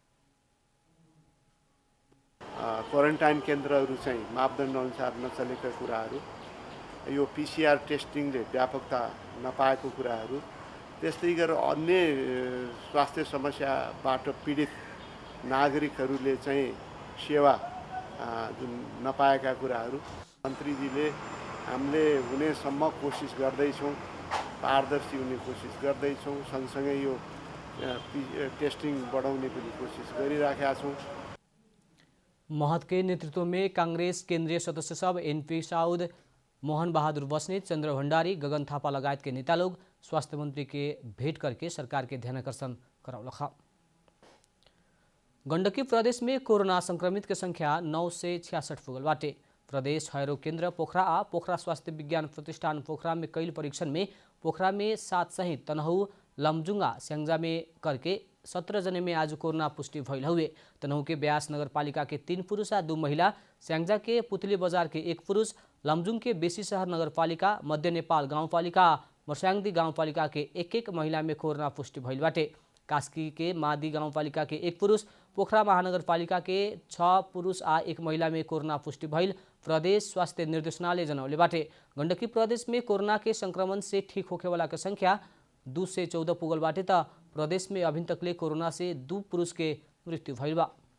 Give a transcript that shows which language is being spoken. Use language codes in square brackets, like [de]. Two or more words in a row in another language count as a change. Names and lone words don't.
[ne] क्वारंटाइन केन्द्रहरू चाहिँ मापदण्ड अनुसार नचलेका कुराहरू, यो पीसीआर टेस्टिङले व्यापकता नपाएको कुराहरू, त्यस्तै गरेर अन्य स्वास्थ्य समस्याबाट पीडित नागरिकहरूले चाहिँ सेवा जुन नपाएका कुराहरू मन्त्रीजीले हामीले हुनेसम्म कोसिस गर्दैछौँ, पारदर्शी हुने कोसिस गर्दैछौँ, सँगसँगै यो टेस्टिङ बढाउने पनि कोसिस गरिराखेका छौँ। [bho] महत के नेतृत्व में कांग्रेस केंद्रीय सदस्य सब एनपी साउद, मोहन बहादुर बस्नेत, चंद्र भंडारी, गगन थापा लगायत के नेता लोग स्वास्थ्य मंत्री के भेंट करके सरकार के ध्यानाकर्षण करौलखा। गण्डकी प्रदेश में कोरोना संक्रमित के संख्या 9 से 66 पुगल बाटे। प्रदेश क्षयरोग केन्द्र पोखरा आ पोखरा स्वास्थ्य विज्ञान प्रतिष्ठान पोखरा में कैल परीक्षण में पोखरा में 7 सहित तनहु, लमजुंगा, स्याङ्जा में करके 17 जने में आज कोरोना पुष्टि भइल हुए। तनहु के ब्यास नगरपालिका के 3 पुरुष आ 2 महिला, स्याङ्जा के पुतली बजार के 1 पुरुष, लमजुङ के बेसी शहर नगरपालिका, मध्य नेपाल गाउँपालिका, मर्स्याङ्दी गाउँपालिका के 1-1 महिला में कोरोना पुष्टि भइल बाटे। कास्की के मादी गाउँपालिका के 1 पुरुष, पोखरा महानगरपालिका के 6 पुरुष आ 1 महिला में कोरोना पुष्टि भइल प्रदेश स्वास्थ्य निर्देशनालय जनौले बाटे। गण्डकी प्रदेश में कोरोना के संक्रमण से ठीक होखे वाला के संख्या 2 से 14 पुगल बाटे त प्रदेश में अभी तकले कोरोना से 2 पुरुष के मृत्यु भइल बा।